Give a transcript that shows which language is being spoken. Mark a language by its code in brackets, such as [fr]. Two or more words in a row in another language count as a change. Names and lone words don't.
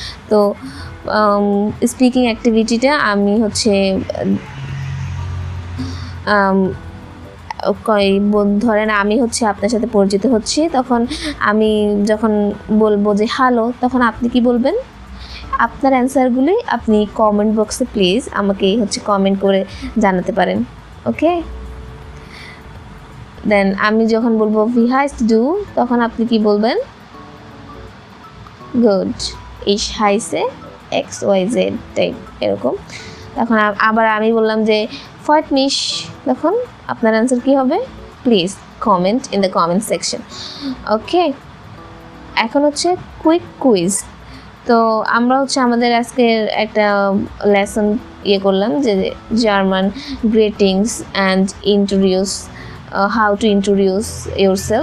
[bn] তো [en] speaking activity [bn] আমি হচ্ছে ধরেন আমি হচ্ছে আপনার সাথে পরিচিত হচ্ছি, তখন আমি যখন বলবো যে হ্যালো, তখন আপনি কি বলবেন? আপনার অ্যান্সারগুলি আপনি [en] comment box [bn] প্লিজ আমাকে হচ্ছে কমেন্ট করে জানাতে পারেন। [en] okay, then [bn] আমি যখন বলবো [de] Wie heißt du, [bn] তখন আপনি কি বলবেন? গুড, [de] ich heiße XYZ [bn] টাইপ এরকম। তখন আবার আমি বললাম যে [de] Freut mich, [bn] তখন আপনার অ্যান্সার কি হবে? [en] please comment in the comment section. ওকে, [bn] এখন হচ্ছে [en] quick quiz. [bn] তো আমরা হচ্ছে আমাদের আজকের একটা লেসন করলাম যে [en] German greetings and introduce, how to introduce yourself.